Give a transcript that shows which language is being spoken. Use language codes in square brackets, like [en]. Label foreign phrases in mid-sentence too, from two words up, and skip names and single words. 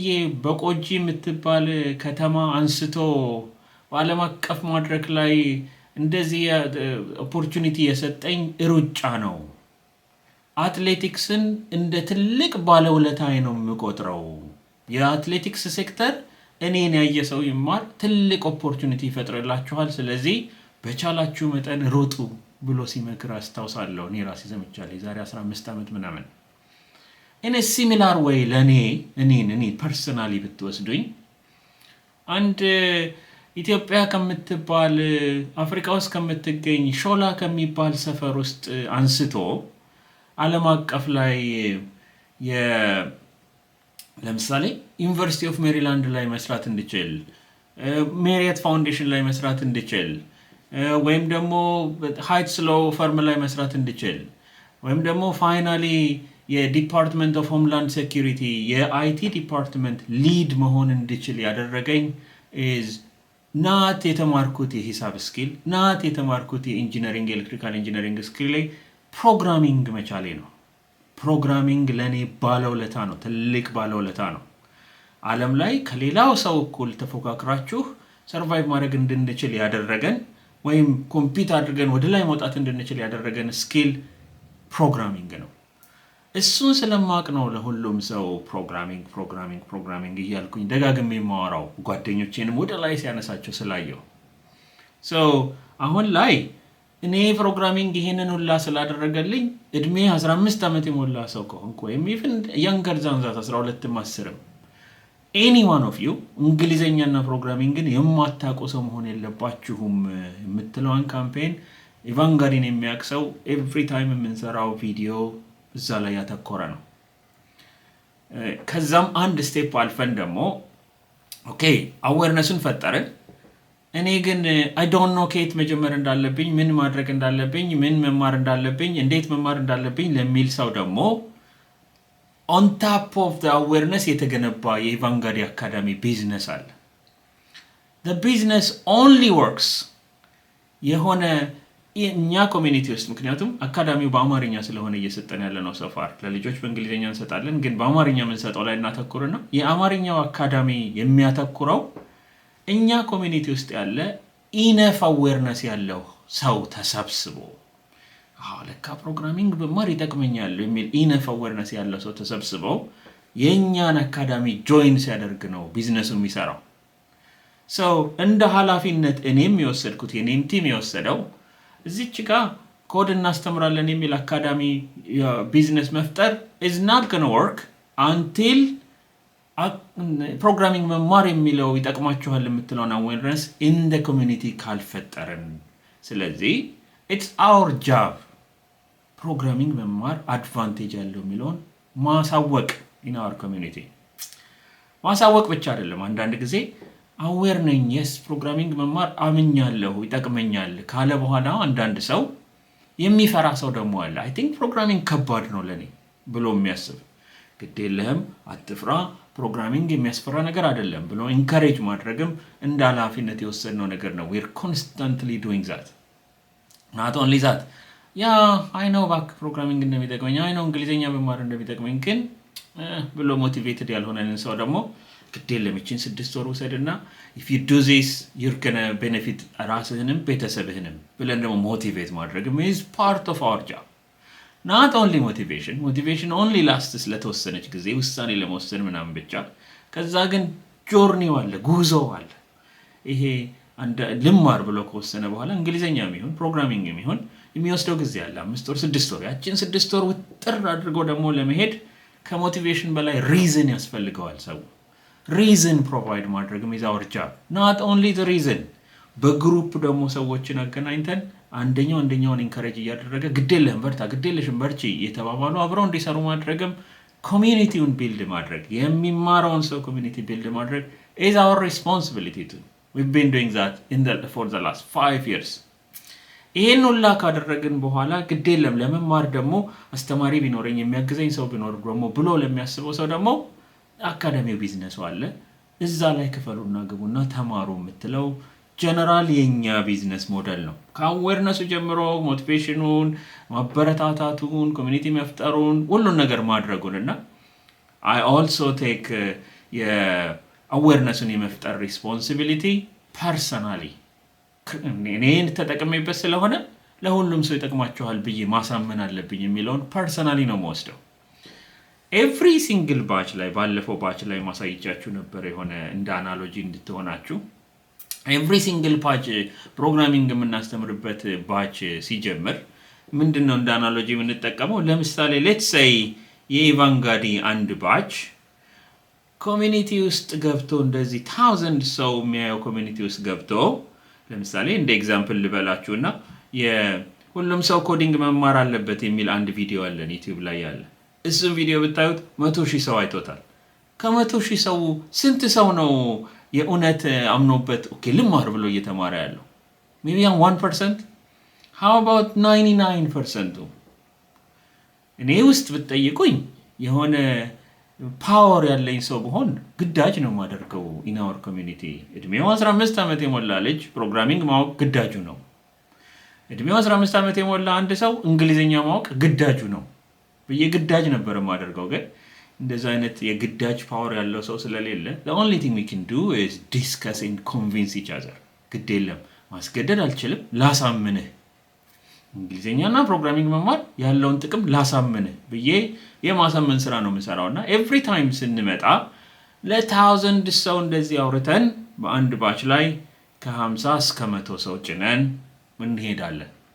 [am] በቆጂ የምትባል ከተማ አንስቶ በዓለም አቀፍ መድረክ ላይ እንደዚህ ኦፖርቹኒቲ የሰጠኝ ሩጫ ነው አትሌቲክስን እንደ ትልቅ ባለውለታዬ ነው የምቆጥረው የአትሌቲክስ ሴክተር እኔን ያየ ሰው ይማር ትልቅ ኦፖርቹኒቲ ይፈጥርላችኋል ስለዚህ በቻላችሁ መጠን ሮጡ ብሎ ሲመክር አስታውሳለሁ እኔ ራሴ ዘምቻለሁ ዛሬ 15 ዓመት ምናምን [en] in a similar way [am] ለኔ personally ብትወስዱኝ አንድ ኢትዮጵያ ከምትባል አፍሪካ ውስጥ ከምትገኝ ሾላ ከሚባል ሰፈር ውስጥ አንስቶ ዓለም አቀፍ ላይ ለምሳሌ ዩኒቨርሲቲ ኦፍ ሜሪላንድ ላይ መስራት እንድችል ሜሪየት ፋውንዴሽን ላይ መስራት እንድችል ወይም ደግሞ ሃይትስ ሎው ፈርም ላይ መስራት እንድችል ወይም ደግሞ ፋይናሊ የዲፓርትመንት ኦፍ ሆምላንድ ሴኩሪቲ የአይቲ ዲፓርትመንት ሊድ መሆን እንድችል ያደረገኝ [en] is not [am] የተማርኩት የሂሳብ ስኪል not የተማርኩት የኢንጂነሪንግ [en] electrical engineering [am] ስኪል ላይ ፕሮግራሚንግ መቻሌ ነው ፕሮግራሚንግ ለኔ ባለውለታ ነው ትልቅ ባለውለታ ነው ዓለም ላይ ከሌላው ሰው እኩል ተፎካክራችሁ ሰርቫይቭ ማድረግ እንድንችል ያደረገን ወይም ኮምፒት አድርገን ወደ ላይ መውጣት እንድንችል ያደረገን ስኪል ፕሮግራሚንግ ነው እሱን ስለማቅ ነው ለሁሉም ሰው ፕሮግራሚንግ እያልኩኝ ደጋግሜ የማወራው ጓደኞቼንም ወደ ላይ ሲያነሳቸው ስላየው so አሁን ላይ እኔ ፕሮግራሚንግ ይሄንን ሁላ ስላደረገልኝ እድሜ 15 ዓመት የሞላ ሰው ከሆንኩ ወይም [en] even younger than that 12 10 any one of you [am] እንግሊዘኛና ፕሮግራሚንግን የማታውቁ ሰው መሆን የለባችሁም የምትለዋን ካምፔን ኢቫንጋዲን የሚያክሰው [en] every time [am] የምንሰራው ቪዲዮ እዛ ላይ ያተኮረ ነው ከዛም አንድ ስቴፕ አልፈን ደግሞ ኦኬ አዌርነስን ፈጠረን እኔ ግን [en] I don't know [am] ከየት መጀመር እንዳለብኝ ምን ማድረግ እንዳለብኝ ምን መማር እንዳለብኝ እንዴት መማር እንዳለብኝ ለሚል ሰው ደግሞ [en] on top of the awareness [am] የተገነባ የኢቫንጋዲ አካዳሚ ቢዝነስ አለ [en] the business only works [am] የሆነ እኛ ኮሚኒቲ ውስጥ ምክንያቱም አካዳሚው በአማርኛ ስለሆነ እየሰጠን ያለ ነው ሶፋር ለልጆች በእንግሊዘኛ እንሰጣለን ግን በአማርኛ የምንሰጠው ላይ እናተኩርና የአማርኛው አካዳሚ የሚያተኩረው እኛ ኮሚኒቲ ውስጥ ያለ [en] enough awareness [am] ያለው ሰው ተሰብስቦ ለካ ፕሮግራሚንግ በማር ይጠቅመኛል የሚል [en] enough awareness [am] ያለው ሰው ተሰብስበው የኛን አካዳሚ ጆይን ሲያደርግ ነው ቢዝነሱ የሚሰራው። ሰው እንደ ኃላፊነት እኔም የወሰድኩት የኔም ቲም የወሰደው እዚች ጋር ኮድ እናስተምራለን የሚል አካዳሚ ቢዝነስ መፍጠር [en] is not going to work until [am] ፕሮግራሚንግ መማር የሚለው ይጠቅማችኋል የምትለውን አዌርነስ [en] in the community [am] ካልፈጠርን። ስለዚህ [en] it's our job [am] ፕሮግራሚንግ መማር አድቫንቴጅ ያለው የሚለውን ማሳወቅ [en] in our community። [am] ማሳወቅ ብቻ አይደለም፣ አንዳንድ ጊዜ አዌር ነኝ yes ፕሮግራሚንግ መማር አምኛለሁ ይጠቅመኛል ካለ በኋላ አንዳንድ ሰው የሚፈራ ሰው ደግሞ አለ። [en] I think [am] ፕሮግራሚንግ ከባድ ነው ለኔ ብሎ የሚያስብ ግድ የለህም አትፍራ ፕሮግራሚንግ የሚያስፈራ ነገር አይደለም ብሎ ኢንካሬጅ ማድረግም እንደ ኃላፊነት የወሰድነው ነገር ነው። [en] we're constantly doing that. not only that I know back [am] ፕሮግራሚንግ እንደሚጠቅመኝ [en] I know [am] እንግሊዘኛ መማር እንደሚጠቅመኝ ግን ብሎ ሞቲቬትድ ያልሆነን ሰው ደግሞ ግድ የለም እቺን 6 ወር ወሰድና [en] if you do this you're going to benefit [am] ራስህንም ቤተሰብህንም ብለን ደግሞ ሞቲቬት ማድረግም [en] is part of our job. not only motivation only lasts [am] ለተወሰነች ጊዜ ውሳኔ ለመወሰን ምናምን ብቻ። ከዛ ግን ጆርኒው አለ ጉዞው አለ። ይሄ አንድ ልማር ብሎ ከወሰነ በኋላ እንግሊዘኛም ይሁን ፕሮግራሚንግም ይሁን የሚወስደው ጊዜ አለ 5 ወር 6 ወር። ያቺን 6 ወር ውጥር አድርጎ ደግሞ ለመሄድ ከሞቲቬሽን በላይ ሪዝን ያስፈልገዋል። ሰው ሪዝን ፕሮቫይድ ማድረግም [en] is our job. not only the reason [am] በግሩፕ ደግሞ ሰዎችን አገናኝተን አንደኛውን ኢንካሬጅ እያደረገ ግዴለህም በርታ ግዴለሽም በርቺ የተባባሉ አብረው እንዲሰሩ ማድረግም ኮሚኒቲውን ቢልድ ማድረግ የሚማረውን ሰው ኮሚኒቲ ቢልድ ማድረግ [en] is our responsibility too. we've been doing that for the last 5 years. [am] ይሄን ሁላ ካደረግን በኋላ ግዴለም ለመማር ደግሞ አስተማሪ ቢኖረኝ የሚያግዘኝ ሰው ቢኖር ደግሞ ብሎ ለሚያስበው ሰው ደግሞ አካዳሚው ቢዝነስ አለ እዛ ላይ ክፈሉና ግቡና ተማሩ የምትለው ጀነራል የኛ ቢዝነስ ሞዴል ነው። ከአዌርነሱ ጀምሮ ሞቲቬሽኑን ማበረታታቱን ኮሚኒቲ መፍጠሩን ሁሉን ነገር ማድረጉንና [en] I also take [am] የአዌርነሱን የመፍጠር responsibility personally እኔን ተጠቅሜበት ስለሆነ ለሁሉም ሰው ይጠቅማቸዋል ብዬ ማሳመን አለብኝ የሚለውን personally ነው የምወስደው። [en] every single batch [am] ላይ ባለፈው batch ላይ ማሳይቻችሁ ነበር የሆነ እንደ አናሎጂ እንድትሆናችሁ [en] every single batch [am] ፕሮግራሚንግ የምናስተምርበት batch ሲጀምር ምንድነው እንደ አናሎጂ የምንጠቀመው? ለምሳሌ [en] let's say [am] የኢቫንጋዲ አንድ batch ኮሚኒቲ ውስጥ ገብቶ እንደዚህ 1000 ሰው የሚያየው ኮሚኒቲ ውስጥ ገብቶ ለምሳሌ እንደ ኤግዛምፕል ልበላችሁና የሁሉም ሰው ኮዲንግ መማር አለበት የሚል አንድ ቪዲዮ አለን YouTube ላይ ያለ። እሱም ቪዲዮ ብታዩት 100,000 ሰው አይቶታል። ከ100,000 ሰው ስንት ሰው ነው የኡነት አምኖበት ኦኬ ልማር ብሎ እየተማረ ያለው? [en] maybe 1%. how about 99%? [am] እኔ ውስጥ ብትጠይቁኝ የሆነ ፓወር ያለኝ ሰው በሆን ግዳጅ ነው ማደርገው [en] in our community። [am] እድሜው 15 ዓመት የሞላ ልጅ ፕሮግራሚንግ ማወቅ ግዳጁ ነው። እድሜው 15 ዓመት የሞላ አንድ ሰው እንግሊዘኛ ማወቅ ግዳጁ ነው። በየግዳጅ ነበር ማደርገው ግን እንደዛ አይነት የግዳጅ ፓወር ያለው ሰው ስለሌለ [en] the only thing we can do is discuss and convince each other። [am] ግድ የለም ማስገደድ አልችልም ላሳምንህ እንግሊዘኛና ፕሮግራሚንግ መማር ያለውን ጥቅም ላሳምንህ ብዬ የማሳመን ስራ ነው የምሰራውና [en] every time [am] ስንመጣ ለ1000 ሰው እንደዚህ አውርተን በአንድ ባች ላይ ከ50 እስከ 100 ሰው ጭነን እንሄዳለን።